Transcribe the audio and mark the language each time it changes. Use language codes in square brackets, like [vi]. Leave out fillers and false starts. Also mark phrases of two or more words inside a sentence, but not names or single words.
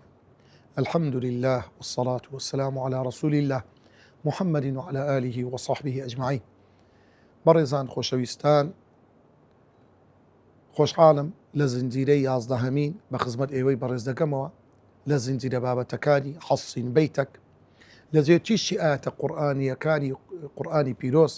[ar] الحمد لله والصلاة والسلام على رسول الله محمد وعلى آله وصحبه أجمعين. [ckb] بەڕێزان خۆشەویستان، خۆشحاڵم لە زنجیرەی 11هەمین بە خزمەت ئێوەی بەڕێز دەکەمەوە لە زنجیرە بابەتەکانی حەسین بەیتەک لە جێتیشی ئاەتە قورئانیەکانی قورئانی پیرۆز.